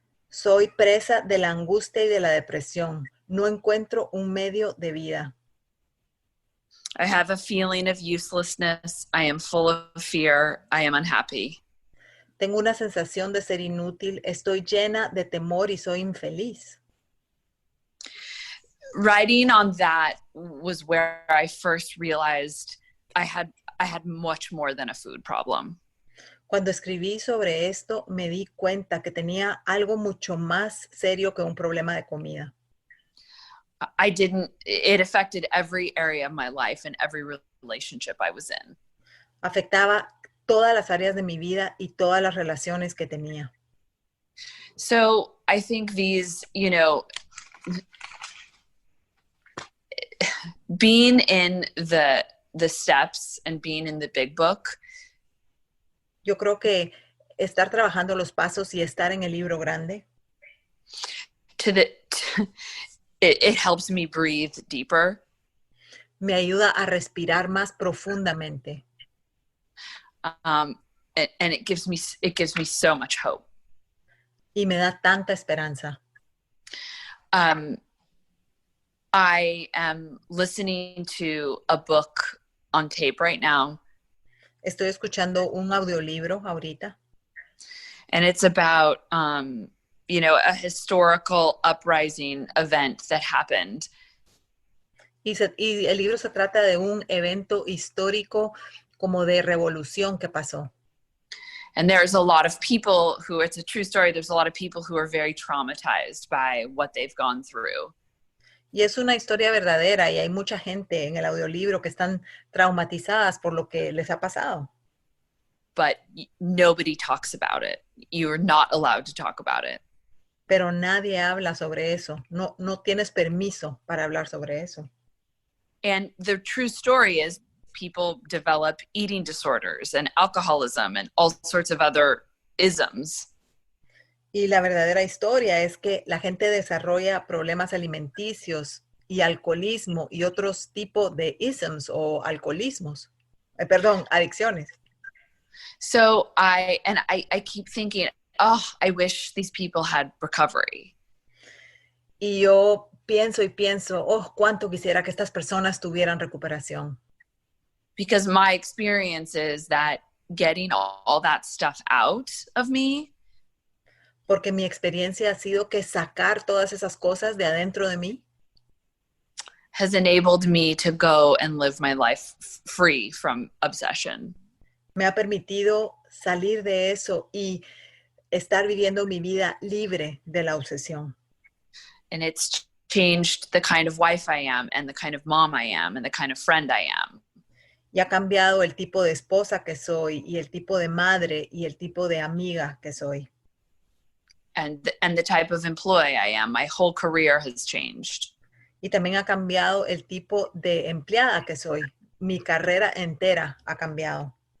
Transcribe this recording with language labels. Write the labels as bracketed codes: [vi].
[es] Soy presa de la angustia y de la depresión. No encuentro un medio de vida. [en] I have a feeling of uselessness. I am full of fear. I am unhappy. [es] Tengo una sensación de ser inútil. Estoy llena de temor y soy infeliz. [en] Writing on that was where I first realized I had much more than a food problem. [es] Cuando escribí sobre esto, me di cuenta que tenía algo mucho más serio que un problema de comida. [en] It affected every area of my life and every relationship I was in. [es] Afectaba todas las áreas de mi vida y todas las relaciones que tenía. [en] So I think these, being in the steps and being in the big book. [es] Yo creo que estar trabajando los pasos y estar en el libro grande. [en] It helps me breathe deeper. [es] Me ayuda a respirar más profundamente. [en] And it gives me so much hope. [es] Y me da tanta esperanza. [en] I am listening to a book on tape right now. [es] Estoy escuchando un audiolibro ahorita. [en] And it's about, a historical uprising event that happened. [es] Y el libro se trata de un evento histórico como de revolución que pasó. [en] And there's a lot of people who, it's a true story, there's a lot of people who are very traumatized by what they've gone through. [es] Y es una historia verdadera y hay mucha gente en el audiolibro que están traumatizadas por lo que les ha pasado. [en] But nobody talks about it. You're not allowed to talk about it. [es] Pero nadie habla sobre eso. No tienes permiso para hablar sobre eso. [en] And the true story is people develop eating disorders and alcoholism and all sorts of other isms. [es] Y la verdadera historia es que la gente desarrolla problemas alimenticios y alcoholismo y otros tipos de isms o alcoholismos. Adicciones. [en] So I keep thinking, I wish these people had recovery. [es] Y yo pienso, cuánto quisiera que estas personas tuvieran recuperación. [en] Because my experience is that getting all that stuff out of me. [es] Porque mi experiencia ha sido que sacar todas esas cosas de adentro de mí [en] has enabled me to go and live my life free from obsession. [es] Me ha permitido salir de eso y estar viviendo mi vida libre de la obsesión. [en] And it's changed the kind of wife I am and the kind of mom I am and the kind of friend I am. [es] Y ha cambiado el tipo de esposa que soy y el tipo de madre y el tipo de amiga que soy. [en] And the type of employee I am. My whole career has changed. [es] Y también ha cambiado el tipo de empleada que soy. Mi carrera entera ha cambiado.